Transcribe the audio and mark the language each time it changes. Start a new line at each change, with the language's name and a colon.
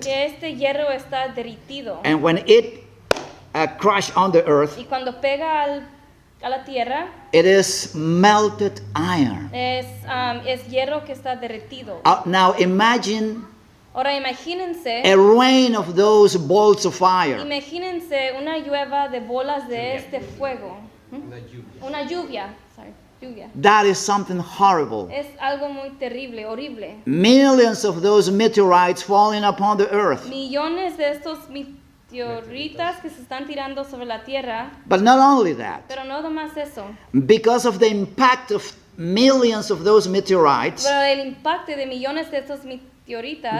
Spanish: que este hierro está derritido.
English: And when it crash on the earth,
Spanish: Y cuando pega a la tierra,
English: it is melted iron.
Spanish: es hierro que está derretido.
English: Now imagine
Spanish: Ahora imagínense,
English: a rain of those balls of fire.
Spanish: imagínense una lluvia de bolas de este fuego. Una lluvia. Una lluvia, sorry, lluvia.
English: That is something horrible.
Spanish: Es algo muy terrible, horrible.
English: Millions of those meteorites falling upon the earth.
Spanish: Millones de estos meteoritas que se están tirando sobre la tierra,
English: But not only that,
Spanish: pero no nomás eso.
English: because of the impact of millions of those meteorites,
Spanish: Pero el impacto de millones de estos meteoritas,